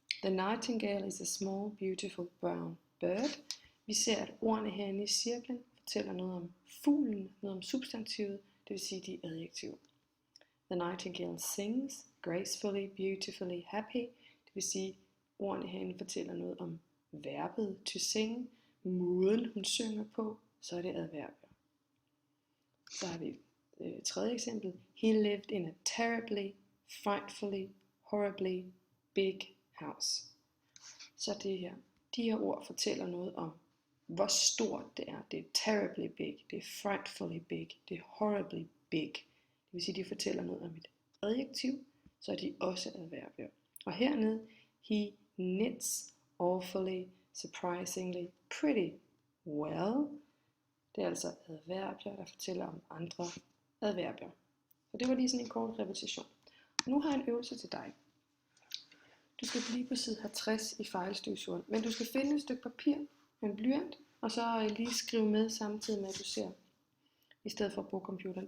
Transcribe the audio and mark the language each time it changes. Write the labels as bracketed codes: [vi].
[en] The nightingale is a small, beautiful brown bird. [da] Vi ser, at ordene herinde i cirklen fortæller noget om fuglen, noget om substantivet, det vil sige de adjektiver. [en] The nightingale sings gracefully, beautifully, happy. [da] Det vil sige, ordene herinde fortæller noget om verbet to sing, måden hun synger på, så er det adverbier. Så har vi et tredje eksempel. [en] He lived in a terribly, frightfully, horribly big house. [da] Så det her. De her ord fortæller noget om, hvor stort det er. Det er terribly big, det er frightfully big, det er horribly big. Det vil sige, de fortæller noget om et adjektiv, så er de også adverbier. Og hernede, [en] he knits awfully, surprisingly, pretty well. [da] Det er altså adverbier, der fortæller om andre adverbier. Så det var lige sådan en kort repetition. Nu har jeg en øvelse til dig. Du skal blive på side 50 i fejlstøvsugeren, men du skal finde et stykke papir med en blyant, og så lige skrive med samtidig med, at du ser, i stedet for at bruge computeren.